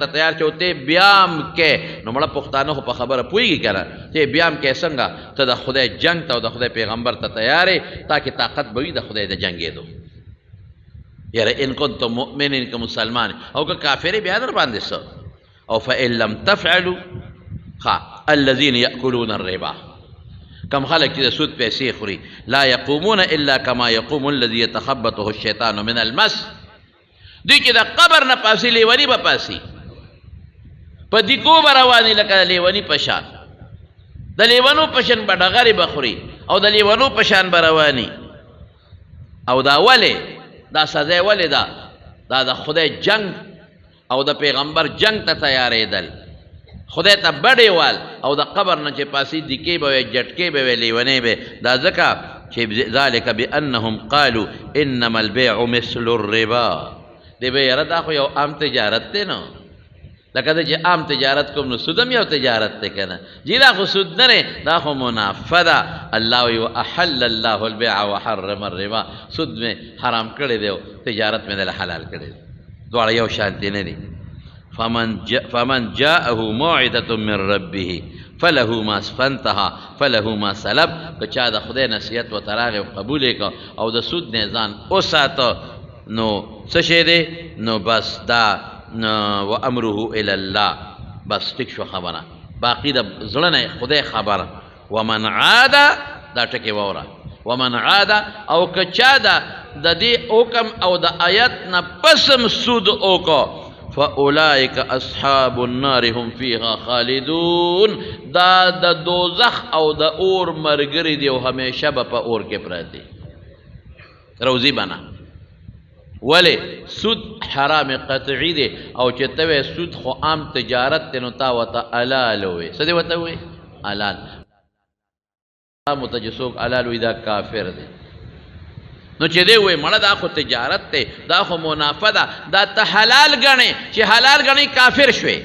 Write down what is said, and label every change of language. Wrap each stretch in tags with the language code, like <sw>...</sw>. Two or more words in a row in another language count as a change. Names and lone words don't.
<ps>تیار چې ته بیا هم کې نو مړه پښتانه خو په خبره پوهېږي که نه چې بیا هم کې څنګه ته د خدای جنگ ته او د خدای پیغمبر ته تیار یې تا کې طاقت به وي د خدای د جنګېدو یاره</ps> <ar>ان کنتم مؤمنین</ar> <ps>که مسلمان او که کافر بیا در باندې څه او</ps> <ar>فإن لم تفعلوا الذين يأكلون الربا</ar> <ps>کم خلق چې د سود پیسې خوري</ps> <ar>لا يقومون الا كما يقوم الذي يتخبطه الشيطان من المس</ar> <ps>دوی چې د قبر نه پاسې لیوني به پاسي په دیګو به رواني لکه د لیوني په شان د لیونو په شان به ډغرې به خوري او د لیونو په شان به رواني او دا ولې دا سزا ولې ده دا د خدای جنگ او د پیغمبر جنگ ته تیارېدل خدای ته بډې وال او د قبر نه چې پاسې دیکې به وی جټکې به وی لیونې به دا ځکه چې</ps> <ar>ذلک بانهم قالوا انما البيع مثل الربا</ar> <ps>دی به یاره دا خو یو عام تجارت دی نو لکه دا چې عام تجارت کوم نو سودم یو تجارت دی که نه جی دا خو سود نه دا خو منافع ده الله وی</ps> <ar>احل الله البيع وحرم الربا</ar> <ps>سود مې حرام کړی دی او تجارت مې دله حلال کړی دی دواړه یو شانتي نه دي</ps> <ar>فمن جاءه موعظة من ربه فله ما فانتهى فله ما سلب.</ar> <ps>که چا د خدای نصیحت ورته راغی او قبول یې کړ او د سود نه ځان وساته نو څه شی دی نو بس دا</ps> <ar>و امره الی الله،</ar> <ps>بس ټیک شو خبره، باقي د زړه نه خدای خبره.</ps> <ar>ومن عاد</ar> <ps>دا ټکې واوره،</ps> <ar>ومن عاد</ar> <ps>او که چا د دې حکم او د آیت نه پسم سود وکړو</ps> <ar>فاولئک اصحاب النار هم فیها خالدون،</ar> <ps>دا د دوزخ او د اور مرګري دی او همیشه به په اور کې پراته دي. روزي بنا ولی سود حرام قطعی دی او چې ته سود خو عام تجارت دی نو تا ورته حلال وې. څه دی ورته وې؟ حلال. متجسوک حلال وې دا کافر دی. نو چې دی وې مړه دا خو تجارت دی، دا خو منافع ده، دا ته حلال ګڼې چې حلال ګڼې کافر شوې.</ps>